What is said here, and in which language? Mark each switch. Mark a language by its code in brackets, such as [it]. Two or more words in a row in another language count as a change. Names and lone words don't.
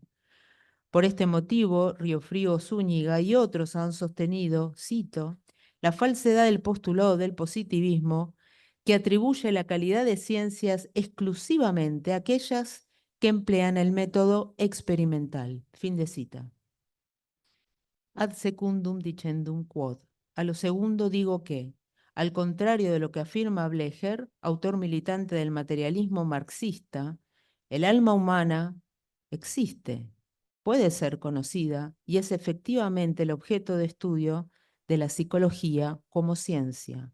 [es] Por este motivo, Riofrío Zúñiga y otros han sostenido, cito, la falsedad del postulado del positivismo que atribuye la calidad de ciencias exclusivamente a aquellas que emplean el método experimental. Fin de cita. [la] Ad secundum dicendum quod. [es] A lo segundo digo que, al contrario de lo que afirma Blecher, autor militante del materialismo marxista, el alma humana existe, puede ser conocida y es efectivamente el objeto de estudio de la psicología como ciencia.